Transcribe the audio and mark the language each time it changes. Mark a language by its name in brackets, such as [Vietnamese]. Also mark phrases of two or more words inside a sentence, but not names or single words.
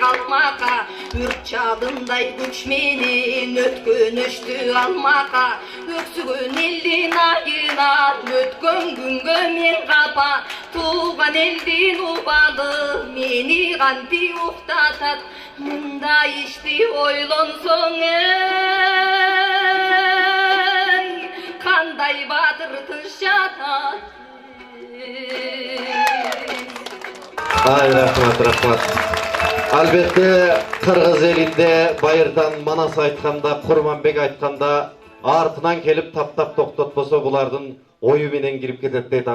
[Kazakh] қалмақа, өрт жалындай күшменен өткен өшті алмақа, өксіген елден айынан өткен күнгі мен қапа, туған елден убалы мені қанти ұқтатат, мұнда ішті ойлонсоң қандай батыр тыш жатат. [Kyrgyz] Ай, рахмат. Албетте, Кыргыз элинде байырдан Манас айтканда, Курманбек айтканда, артынан келип таптап токтотпосо булардын ою менен кирип кетет дейт.